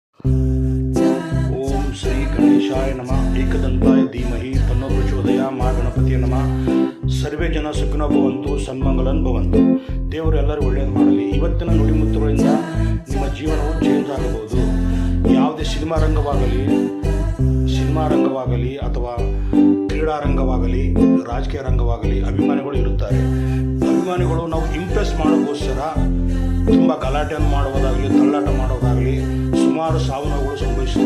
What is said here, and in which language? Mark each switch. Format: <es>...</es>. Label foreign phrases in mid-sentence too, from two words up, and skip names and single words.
<sa>ಓಂ ಶ್ರೀ ಗಣೇಶಾಯ ನಮಃ. ಏಕದಂತಾಯ ಧೀಮಹಿ ತನ್ನೋ ಪ್ರಚೋದಯಾತ್. ಮಾ ಗಣಪತಿಯ ನಮಃ. ಸರ್ವೇ ಜನ ಸುಖಿನೋ ಭವಂತು, ಸನ್ಮಂಗಳನ್ ಭವಂತು.</sa> <kn>ದೇವರು ಎಲ್ಲರೂ ಒಳ್ಳೆಯದು ಮಾಡಲಿ. ಇವತ್ತಿನ ನುಡಿಮುತ್ತುಗಳಿಂದ ನಿಮ್ಮ ಜೀವನವು ಚೇಂಜ್ ಆಗಬಹುದು. ಯಾವುದೇ ಸಿನಿಮಾ ರಂಗವಾಗಲಿ ಅಥವಾ ಕ್ರೀಡಾ ರಂಗವಾಗಲಿ, ರಾಜಕೀಯ ರಂಗವಾಗಲಿ ಅಭಿಮಾನಿಗಳು ಇರುತ್ತಾರೆ. ಅಭಿಮಾನಿಗಳು ನಾವು ಇಂಪ್ರೆಸ್ ಮಾಡೋಕ್ಕೋಸ್ಕರ ತುಂಬ ಗಲಾಟೆಯನ್ನು ಮಾಡುವುದಾಗಲಿ, ತಳ್ಳಾಟ ಮಾಡೋದಾಗಲಿ ಸುಮಾರು ಸಾವು ನೋವುಗಳು ಸಂಭವಿಸಿದವು.</kn>